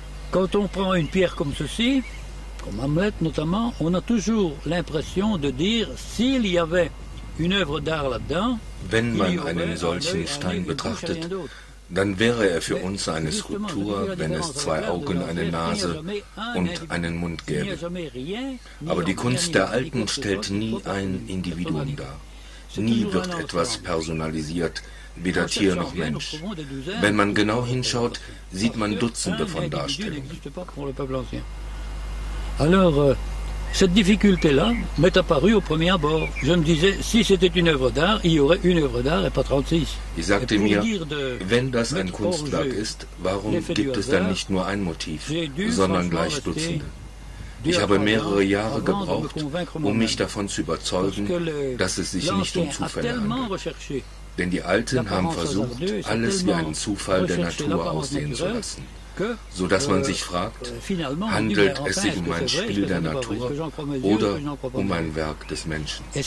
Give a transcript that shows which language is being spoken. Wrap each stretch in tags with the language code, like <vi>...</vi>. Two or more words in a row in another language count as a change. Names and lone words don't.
<fr>Quand on prend une pierre comme ceci, comme Hamlet notamment, on a toujours l'impression de dire, s'il y avait une œuvre d'art là-dedans,</fr> <de>Wenn man einen solchen Stein betrachtet, dann wäre er für uns eine Skulptur, wenn es zwei Augen, eine Nase und einen Mund gäbe. Aber die Kunst der Alten stellt nie ein Individuum dar. Nie wird etwas personalisiert, weder Tier noch Mensch. Wenn man genau hinschaut, sieht man Dutzende von Darstellungen.</de> <fr>Alors, cette difficulté-là m'est apparue au premier abord. Je me disais, si c'était une œuvre d'art, il y aurait une œuvre d'art et pas 36.</fr> <de>Ich sagte mir, wenn das ein Kunstwerk ist, warum gibt es dann nicht nur ein Motiv, sondern gleich Dutzende? Ich habe mehrere Jahre gebraucht, um mich davon zu überzeugen, dass es sich nicht um Zufälle handelt. Denn die Alten haben versucht, alles wie einen Zufall der Natur aussehen zu lassen, so dass man sich fragt, handelt es sich um ein Spiel der Natur oder um ein Werk des Menschen?</de>